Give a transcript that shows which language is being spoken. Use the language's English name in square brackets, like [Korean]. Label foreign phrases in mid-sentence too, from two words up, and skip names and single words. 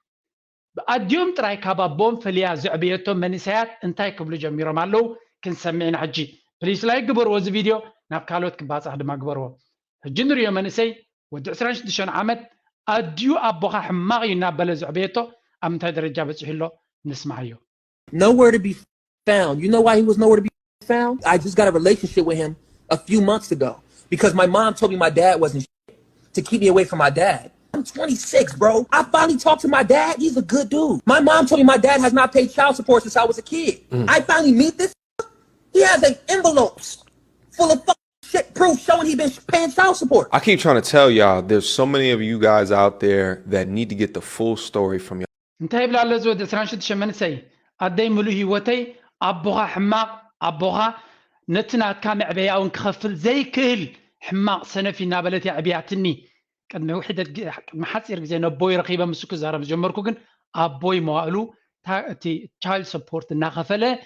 [Tigrinya] ብኣድዮም ጥራይ ካብ ኣቦም ፈልያ ዝዕብየቶም መንእሰያት እንታይ ክብሉ ጀሚሮም ኣለዉ ክንሰምዕና ሕጂ [English] please like [Tigrinya] ግበርዎ እዚ ቪድዮ ናብ ካልኦት ክባፃሕ ድማ ግበርዎ ሕጂ ንሪኦ መንእሰይ ወዲ 26 ዓመት ኣድዩ ኣቦኻ ሕማቕ እዩ እናበለ ዝዕብየቶ ኣብ ምንታይ ደረጃ በፂሑሎ ንስማዕዮ [English] Nowhere to be found. You know why he was nowhere to be found? I just got a relationship with him a few months ago because my mom told me my dad wasn't shit to keep me away from my dad. I'm 26, bro. I finally talked to my dad. He's a good dude. My mom told me my dad has not paid child support since I was a kid. I finally meet this. He has envelopes full of shit proof showing he been paying child support. I keep trying to tell y'all, there's so many of you guys out there that need to get the full story from y'all. [Tigrinya] እንታይ ይብላ ኣሎ ዝወዲ 26 መንእሰይ ኣደይ ሙሉእ ህይወተይ ኣቦኻ ሕማቕ ኣቦኻ ነቲ ናትካ ምዕበያውን ክኸፍል ዘይክእል ሕማቕ ሰነፊ እናበለት ዕብያትኒ ቅድሚ ውሕደት ቅድሚ ሓፂር ግዜ ነቦይ ረኺበ ምስ ክዛረብ ጀመርኩ ግን ኣቦይ መዋእሉ እቲ [English] child support [Tigrinya] እናኸፈለ